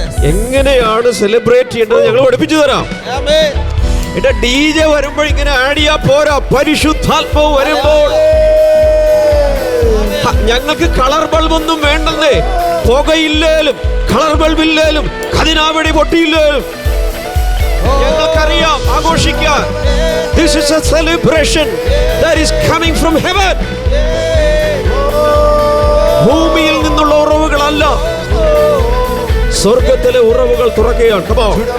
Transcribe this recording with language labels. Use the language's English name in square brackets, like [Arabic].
[Malayalam] എങ്ങനെയാണ് സെലിബ്രേറ്റ് ചെയ്യേണ്ടത് ഞങ്ങൾ പഠിപ്പിച്ചു തരാം. എന്റെ DJ വരുമ്പോൾ ഇങ്ങനെ ആഡ് ചെയ്യാ പോരാ, പരിശുദ്ധാത്മാവ് വരുമ്പോൾ ഞങ്ങൾക്ക് കളർ ബൾബൊന്നും വേണ്ടെന്നേ. പുകയില്ലേലും കളർ ബൾബില്ലേലും ഖദിനാവെടി പൊട്ടിയില്ലേലും ഞങ്ങൾക്കറിയാം ആഘോഷിക്കാൻ. [English] This is a celebration that is coming from heaven. [Malayalam] ഭൂമിയിൽ നിന്നുള്ള ഉറവുകളല്ല, സ്വർഗത്തിലെ ഉറവുകൾ തുറക്കുകയാണ്. [English] Come on.